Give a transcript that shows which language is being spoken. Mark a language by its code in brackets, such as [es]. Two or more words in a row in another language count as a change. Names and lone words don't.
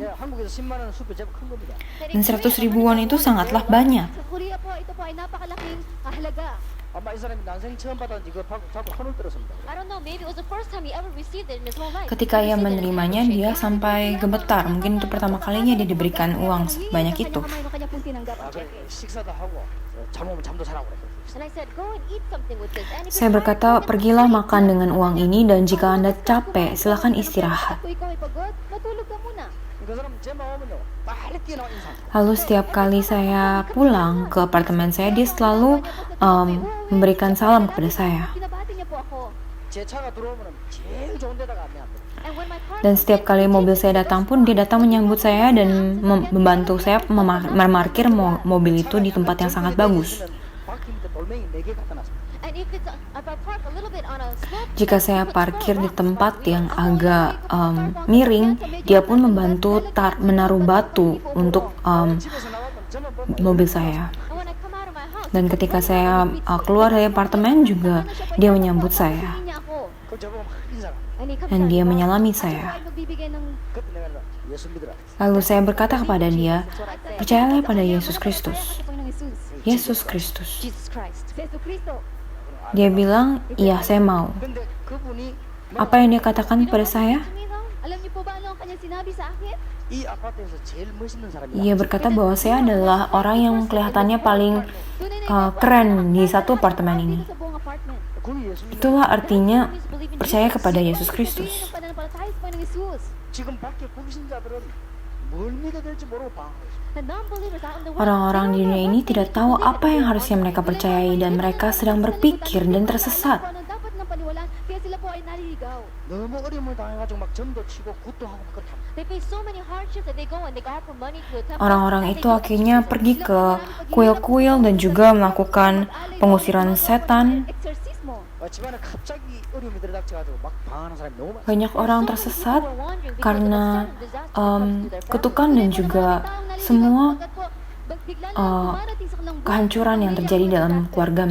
[ko] 내가 한국에서 10만 원 수표 제법 큰 겁니다. [id] Dan 100.000 won itu sangatlah banyak. [tl] Sa Korea po, ito po ay napakalaking halaga. [ko] 아마 이 사람이 난생 처음 받았는지 그거 자꾸 손을 들었습니다. [en] I don't know, maybe it was the first time he ever received it in his whole life. [id] Ketika ia menerimanya, dia sampai gemetar. Mungkin itu pertama kalinya dia diberikan uang sebanyak itu. [ko] 아, 그래 식사도 하고 잠오면 잠도 자라고 그래. [en] And I said, go and eat something with this. And if [id] Saya [en] you're [id] berkata, pergilah makan dengan uang ini dan jika Anda capek, silakan istirahat. [tl] Kung ikaw ay pagod, matulog ka muna. [ko] 그 사람 제 마음은요 빨리 뛰어나와 인사. [id] Lalu setiap kali saya pulang ke apartemen saya, dia selalu memberikan salam kepada saya. [tl] Binabati niya po ako. [ko] 제 차가 들어오면 제일 좋은 데다가 안내합니다. [en] And when my car [id] Dan setiap kali mobil saya datang pun, dia datang menyambut saya dan membantu saya memarkir mobil itu di tempat yang sangat bagus. [ko] 바퀴 밑에 돌멩이 4개 갖다 놨습니다. [en] and if I park a little bit on a slope, [id] Jika saya parkir di tempat yang agak miring, dia pun membantu menaruh batu untuk [ko] 집에서 나가면 저만 보면 [id] mobil saya. [en] and when I come out of my house, [id] Dan ketika saya keluar dari apartemen juga, dia menyambut saya. [tl] sabihin niya ako. [ko] 그 저보고 막 인사가. [en] And he comes [id] Dan [en] out, [id] dia menyalami [tl] ako [id] saya. [tl] ay magbibigay ng [ko] 그때 내가 예수 믿으라. [id] Lalu saya berkata kepada dia, [en] what I say. [id] percayalah pada Yesus Kristus. [tl] Sa Panginoong Jesus. [id] Yesus Kristus. [tl] Jesus Christ. Si Yesu Cristo. [id] Dia bilang, iya saya mau. [ko] 근데 그분이 [id] Apa yang dia katakan kepada saya? [tl] Alam niyo po ba ano ang kanyang sinabi sa akin? [ko] 이 아파트에서 제일 멋있는 사람이다. [id] Ia berkata bahwa saya adalah orang yang kelihatannya paling keren di satu apartemen ini. [tl] Sa buong apartment. [ko] 그분이 예수 믿. [id] Itulah artinya percaya kepada Yesus Kristus. [tl] Pananampalataya sa Panginoong Jesus. [ko] 지금 밖에 불신자들은 뭘 믿어야 될지 모르고 방황하고 있어요. [en] The non-believers out in the world, [id] Orang-orang di dunia ini tidak tahu apa yang harusnya mereka percayai dan mereka sedang berpikir dan tersesat. [tl] Kung ano dapat ng paniwalaan, kaya sila po ay naliligaw. [ko] 너무 어려움을 당해가지고 막 점도 치고 굿도 하고 막 그렇다. [en] They face so many hardships that they go and they offer money to the temple. [id] Orang-orang itu akhirnya pergi ke kuil-kuil dan juga melakukan pengusiran setan. [tl] Exorcismo. [ko] 집안에 갑자기 어려움이 들이닥쳐가지고 막 방황하는 사람이 너무 많아요. [id] Banyak orang tersesat karena kutukan dan juga semua kehancuran yang terjadi dalam keluarga